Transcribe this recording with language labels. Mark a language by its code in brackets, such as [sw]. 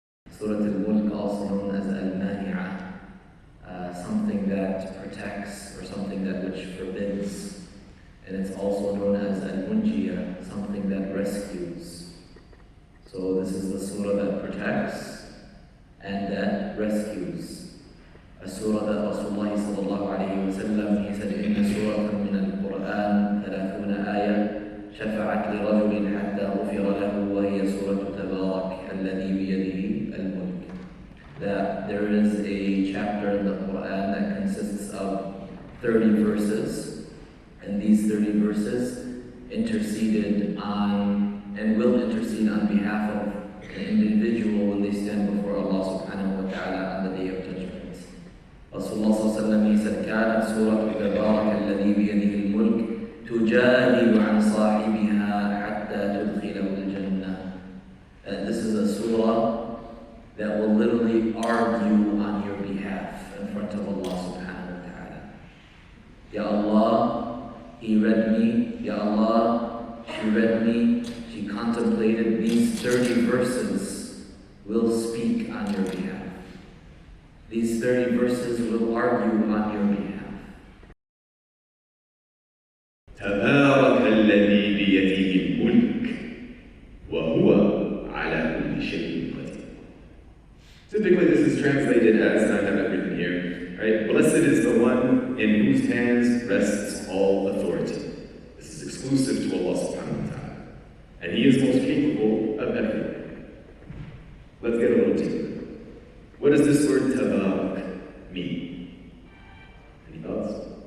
[en] Surah Al-Mulk, also known as Al-Mani'ah, something that protects or something that which forbids. And it's also known as Al-Munjiyah, something that rescues. So this is the surah that protects and that rescues. A surah that Rasulullah sallallahu alayhi wa sallam, he said, [ar] إِنَّ سُورَةً مِنَ الْقُرْآنِ 30 آية شفعت لرجل حتى غفر له وهي سورة تبارك الذي بيده الملك. [en] That there is a chapter in the Quran that consists of 30 verses, and these 30 verses interceded on and will intercede on behalf of an individual when they stand before Allah subhanahu wa ta'ala on the Day of Judgment. Rasulullah sallallahu alayhi wa sallam, he said, [ar] كانت سورة تبارك الذي بيده الملك تجادل عن صاحبها حتى تدخله الجنة. [en] And this is a surah that will literally argue on your behalf in front of Allah subhanahu wa ta'ala. Ya Allah, he read me. Ya Allah, she read me. She contemplated. These 30 verses will speak on your behalf. These 30 verses will argue on your behalf. [ar] تبارك الذي بيده الملك وهو على كل شيء قدير. [en] Typically this is translated as, and I have it written here, right? Blessed is the one in whose hands rests all authority. This is exclusive to Allah subhanahu wa ta'ala. And He is most capable of everything. Let's get a little deeper. What does this word tabarak mean? Any thoughts?